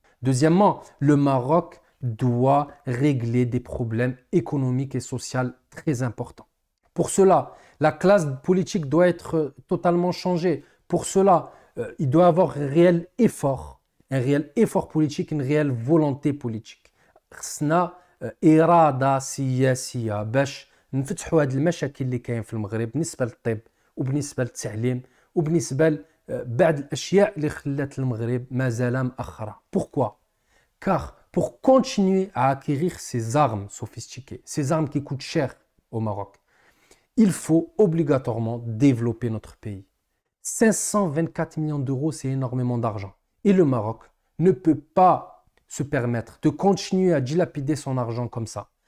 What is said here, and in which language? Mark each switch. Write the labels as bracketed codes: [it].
[fr] Deuxièmement, le Maroc doit régler des problèmes économiques et sociaux très importants. Pour cela, la classe politique doit être totalement changée. Pour cela, il doit y avoir un réel effort politique, une réelle volonté politique. [ar] خصنا إرادة سياسية باش نفتحوا هاد المشاكل اللي كاين في المغرب بالنسبة للطب وبالنسبة للتعليم وبالنسبة لبعض الأشياء اللي خلات المغرب مازال مأخرة. [fr] Pourquoi? Car pour continuer à acquérir ces armes sophistiquées, ces armes qui coûtent cher au Maroc, il faut obligatoirement développer notre pays. 524 millions d'euros, c'est énormément d'argent. Et le Maroc ne peut pas se permettre de continuer à dilapider son argent comme ça.